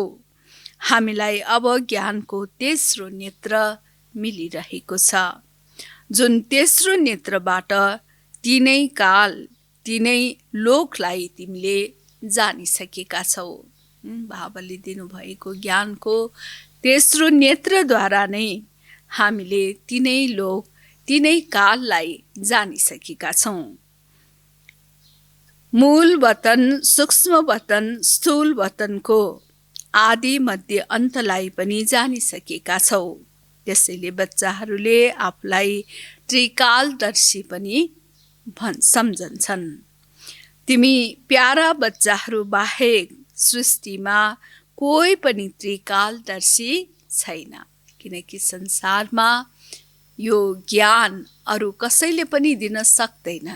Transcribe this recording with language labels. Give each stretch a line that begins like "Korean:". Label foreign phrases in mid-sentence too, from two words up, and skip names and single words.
Nepali: हामीलाई अब ज्ञानको तेस्रो नेत्र मिलिरहेको छ, जुन तेस्रो नेत्रबाट तीनै काल तीनै लोकलाई तिमीले जानिसकेका छौ। बाबाले दिनुभएको ज्ञानको तेस्रो नेत्रद्वारा नै हामीले तीनै लोक तीनै काललाई जानिसकेका छौँ। मूल वतन, सूक्ष्म वतन, स्थूल वतनको आदि मध्य अन्तलाई पनि जानिसकेका छौ। त्यसैले बच्चाहरूले आफूलाई त्रिकालदर्शी पनि सम्झन्छन्। तिमी प्यारा बच्चाहरू बाहेक सृष्टिमा कोही पनि त्रिकालदर्शी छैन, किनकि संसारमा यो ज्ञान अरू कसैले पनि दिन सक्दैनन्।